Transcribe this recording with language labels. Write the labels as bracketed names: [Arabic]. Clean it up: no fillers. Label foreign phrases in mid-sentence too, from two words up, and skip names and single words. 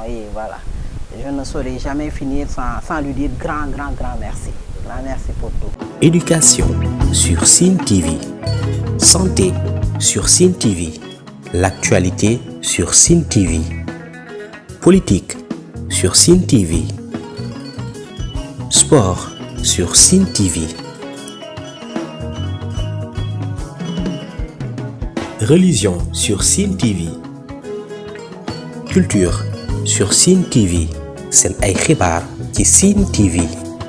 [French] Et voilà, je ne saurais jamais finir sans lui dire grand merci. Grand merci pour tout. Éducation sur Sen TV. Santé sur Sen TV. L'actualité sur Sen TV. Politique sur Sen TV. Sport sur Sen TV. Religion sur Sen TV. Culture sur [Wolof] Sen TV. Sen ay xibaar ci Sen TV.